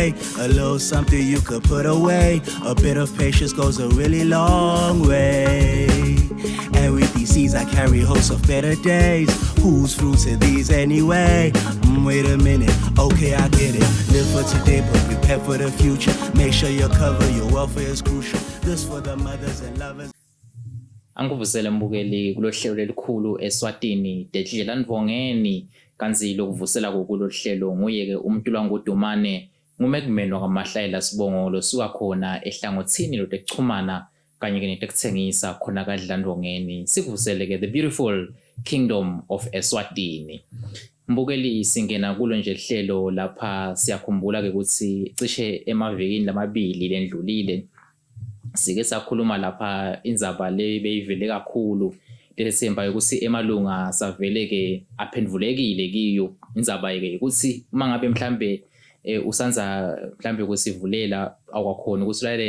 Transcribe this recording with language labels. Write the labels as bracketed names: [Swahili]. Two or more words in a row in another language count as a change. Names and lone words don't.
[English] A little something you could put away. A bit of patience goes a really long way. And with these seeds I carry hopes of better days. Whose fruits are these anyway? Wait a minute, okay I get it. Live for today but prepare for the future. Make sure you cover your welfare is crucial. This for the mothers and lovers. [Swati] Angikuvusele mbukeli kulohlelo lelikhulu eSwatini Dedlela Ndvongeni kanzilo kuvusela kulolu hlelo nguye ke uMntulwa Ngudumane ngumekumeno kaMahlayela Sibongolo suka khona ehlangothini lotekuchumana kanye ke netekuthengisa khona kaDlandvongeni sikuvusele ke [English] the beautiful kingdom of eSwatini. [Swati] Mbukeli singena kulo nje hlelo lapha siyakhumbula ke ukuthi cishe emavikini lamabili lendlulile sike sakhuluma lapha indzaba le beyivele kakhulu lesemba ukuthi emalunga savele ke aphendvulekile kiyo indzaba ke ukuthi uma ngabe mhlambe usanza mhlambe kusivulela akwakhona ukuthi lalele